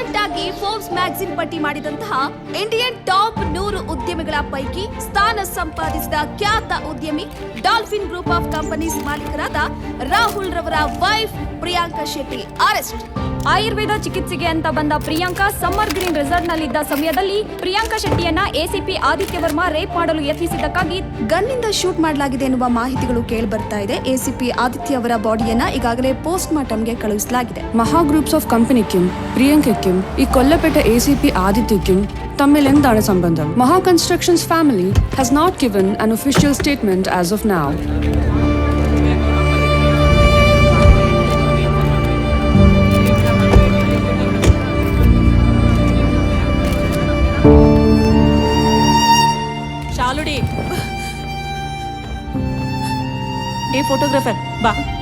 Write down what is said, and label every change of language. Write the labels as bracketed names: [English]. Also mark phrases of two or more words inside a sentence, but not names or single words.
[Kannada] ಆಗಿ ಫೋರ್ಬ್ಸ್ ಮ್ಯಾಗಜಿನ್ ಪಟ್ಟಿ ಮಾಡಿದಂತಹ [English] Indian Top [Kannada] 100 ಉದ್ಯಮಿಗಳ ಪೈಕಿ ಸ್ಥಾನ ಸಂಪಾದಿಸಿದ ಖ್ಯಾತ ಉದ್ಯಮಿ ಡಾಲ್ಫಿನ್ ಗ್ರೂಪ್ ಆಫ್ ಕಂಪನೀಸ್ ಮಾಲೀಕರಾದ ರಾಹುಲ್ ರವರ ವೈಫ್ ಪ್ರಿಯಾಂಕಾ ಶೆಟ್ಟಿ ಅರೆಸ್ಟ್. ಆಯುರ್ವೇದ ಚಿಕಿತ್ಸೆಗೆ ಅಂತ ಬಂದ ಪ್ರಿಯಾಂಕಾ ಸಮ್ಮರ್ ಗ್ರೀನ್ ರೆಸಾರ್ಟ್ ನಲ್ಲಿದ್ದ ಸಮಯದಲ್ಲಿ ಪ್ರಿಯಾಂಕಾ ಶೆಟ್ಟಿಯನ್ನ ಎಸಿಪಿ ಆದಿತ್ಯ ವರ್ಮಾ ರೇಪ್ ಮಾಡಲು ಯತ್ನಿಸಿದ್ದಕ್ಕಾಗಿ ಗನ್ನಿಂದ ಶೂಟ್ ಮಾಡಲಾಗಿದೆ ಎನ್ನುವ ಮಾಹಿತಿಗಳು ಕೇಳಿ ಬರ್ತಾ ಇದೆ. ಎಸಿಪಿ ಆದಿತ್ಯ ಅವರ ಬಾಡಿಯನ್ನ ಈಗಾಗಲೇ [English] post mortem [Kannada] ಕಳುಹಿಸಲಾಗಿದೆ. [Malayalam] മഹാ ഗ്രൂപ്പ്സ് ഓഫ് കമ്പനിക്കും പ്രിയങ്കയ്ക്കും ഈ കൊല്ലപ്പെട്ട ACP ആദിത്യയ്ക്കും തമ്മിൽ എന്താണ് സംബന്ധം? [English] Maha Constructions family has not given an official statement as of now. ಶಾಲುಡಿ ಏ ಫೋಟೋಗ್ರಾಫರ್ ಬಾ